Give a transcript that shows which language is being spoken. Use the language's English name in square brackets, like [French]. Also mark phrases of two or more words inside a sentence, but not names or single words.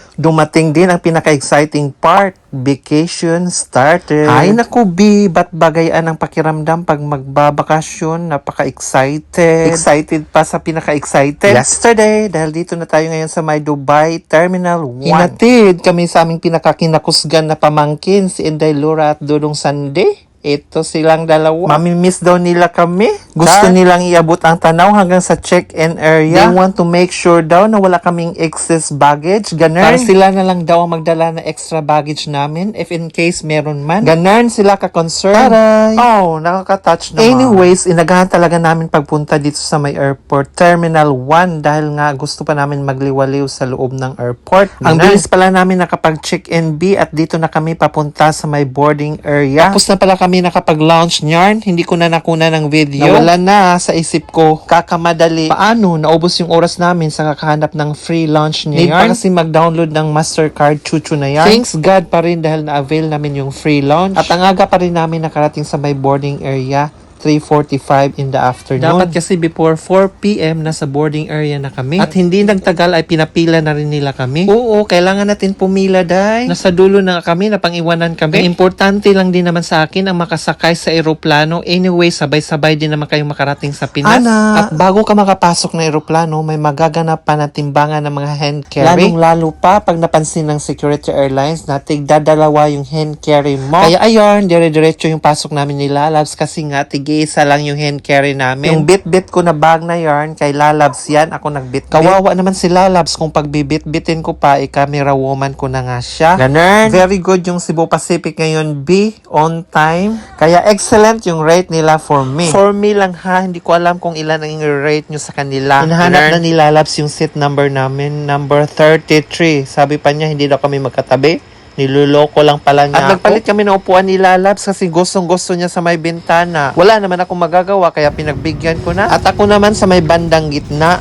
[Filipino] Dumating din ang pinaka-exciting part. [English] Vacation started. [Filipino] Ay naku, B, ba't bagayan ang pakiramdam pag magbabakasyon? Napaka-excited. Excited pa sa pinaka-excited. Yesterday, dahil dito na tayo ngayon sa may Dubai Terminal 1. Hinatid kami sa aming pinaka-kinakusgan na pamangkin, si Inday Laura at Dudong Sande. Ito silang dalawa. Mamimiss daw nila kami. Gusto nilang iabot ang tanaw hanggang sa [English] check-in area. They want to make sure [Filipino] daw na wala kaming [English] excess baggage. Ganun. [Filipino] Para sila na lang daw ang magdala na [English] extra baggage [Filipino] namin [English] if in case [Filipino] meron man. Ganun sila ka-concern. Taray! Oh, nakaka-touch naman. Anyways, inagahan talaga namin pagpunta dito sa may airport. Terminal 1 dahil nga gusto pa namin magliwaliw sa loob ng airport. Ang bilis pala namin nakapag-check-in B at dito na kami papunta sa may [English] boarding area. [Filipino] Tapos na pala kami nakapag-launch niyan, hindi ko na nakuna ng video. Nawala na sa isip ko, kakamadali. Paano? Naubos yung oras namin sa kakahanap ng [English] free launch [Filipino] niya. Need pa kasi mag-download ng Mastercard chuchu na yan. [English] Thanks God [Filipino] pa rin dahil na-avail namin yung [English] free launch. [Filipino] At ang aga pa rin namin nakarating sa may [English] boarding area. 3:45 in the afternoon. [Filipino] Dapat kasi before 4 p.m. nasa [English] boarding area [Filipino] na kami. At hindi nagtagal ay pinapila na rin nila kami. Oo, kailangan natin pumila, day. Nasa dulo na kami, napang-iwanan kami. Ang importante lang din naman sa akin ang makasakay sa eroplano. Anyway, sabay-sabay din naman kayong makarating sa Pinas. Ana, at bago ka makapasok na eroplano, may magaganap pa na timbangan ng mga [English] hand carry. [Filipino] Lalong-lalo pa pag napansin ng [English] security airlines [Filipino] na tigdadalawa yung [English] hand carry [Filipino] mo. Kaya ayun, dire-diretso yung pasok namin ni Lalabs kasi nga isa lang yung [English] hand carry [Filipino] namin. Yung bit-bit ko na bag na yarn, kay Lalabs yan, ako nagbit-bit. Kawawa naman si Lalabs kung pagbibit-bitin ko pa, camera woman ko na nga siya. Ganun. [English] Very good yung Cebu Pacific ngayon, B, on time. [Filipino] Kaya excellent yung rate nila [English] for me. For me [Filipino] lang ha, hindi ko alam kung ilan ang rate nyo sa kanila. Hinahanap na ni Lalabs yung seat number namin, number 33. Sabi pa niya, hindi daw kami magkatabi. Niluloko lang pala niya. At nagpalit kami ng upuan ni Lalabs kasi gustong-gusto niya sa may bintana. Wala naman akong magagawa kaya pinagbigyan ko na. At ako naman sa may bandang gitna.